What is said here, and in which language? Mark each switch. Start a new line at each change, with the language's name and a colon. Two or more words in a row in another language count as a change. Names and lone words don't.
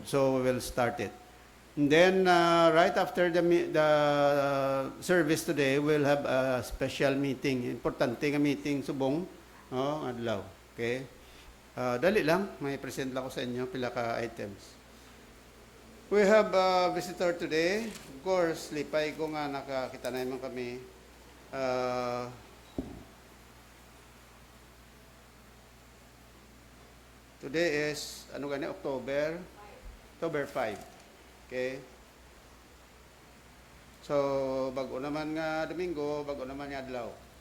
English: So, we will start it. And then, right after the service today, we'll have a special meeting.
Hiligaynon: Importante nga meeting, subong, adlaw.
English: Okay?
Hiligaynon: Dali lang, may present lang ko sa inyo, pila ka items.
English: We have a visitor today. Of course,
Hiligaynon: lipay ko nga nakakita na naman kami.
English: Today is, October 5. Okay? So,
Hiligaynon: bago naman nga Domingo, bago naman nga adlaw.